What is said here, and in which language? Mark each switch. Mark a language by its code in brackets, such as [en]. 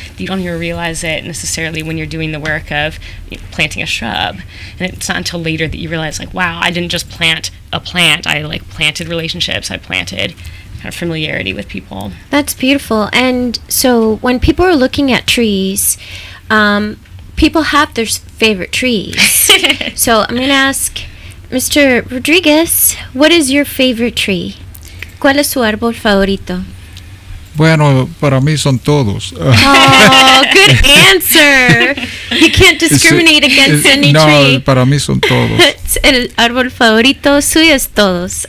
[en] You don't even realize it necessarily when you're doing the work of planting a shrub, and it's not until later that you realize, like, wow, I didn't just plant a plant, I planted relationships, I planted kind of familiarity with people. That's beautiful. And so when people are looking at trees, people have their favorite trees. So I'm going to ask Mr. Rodriguez, what is your favorite tree? [es] ¿Cuál es su árbol favorito? Bueno, para mí son todos. [en] Oh, good answer. You can't discriminate against any tree. [es] No, para mí son todos. El árbol favorito suyo es todos.